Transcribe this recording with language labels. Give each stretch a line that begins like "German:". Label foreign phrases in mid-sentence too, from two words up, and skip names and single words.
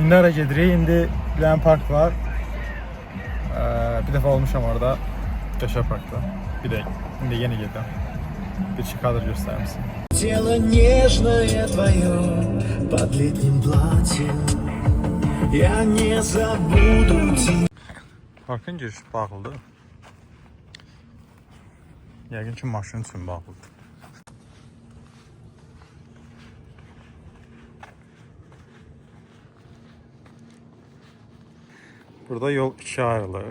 Azerbaijani: İndi ara gedirik. İndi bir dənə park var. Bir dəfə olmuşam orada. Qəşəng parkda. Bir də indi yeni gedirəm. Bir iki kadr göstərim sizə.
Russian: Тело нежное твое под летним платьем. Я не забуду тебя.
Azerbaijani: Parkın girişi bağlıdır. Yəqin ki maşın üçün bağlıdır. Burada yol ikiye ayrılır.